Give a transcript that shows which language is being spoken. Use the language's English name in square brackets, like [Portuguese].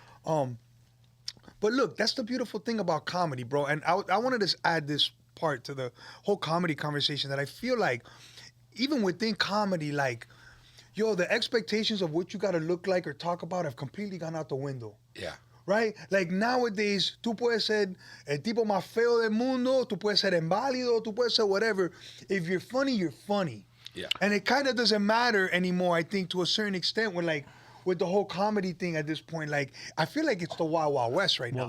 [English] But look, that's the beautiful thing about comedy, bro. And I wanted to add this part to the whole comedy conversation that I feel like even within comedy, like, the expectations of what you got to look like or talk about have completely gone out the window. Yeah. Right? Like nowadays, [Spanish] tú puedes ser el tipo más feo del mundo, tú puedes ser inválido, tú puedes ser [English] whatever. If you're funny, you're funny. Yeah. And it kind of doesn't matter anymore, I think, to a certain extent with the whole comedy thing at this point. Like, I feel like it's the Wild Wild West right now.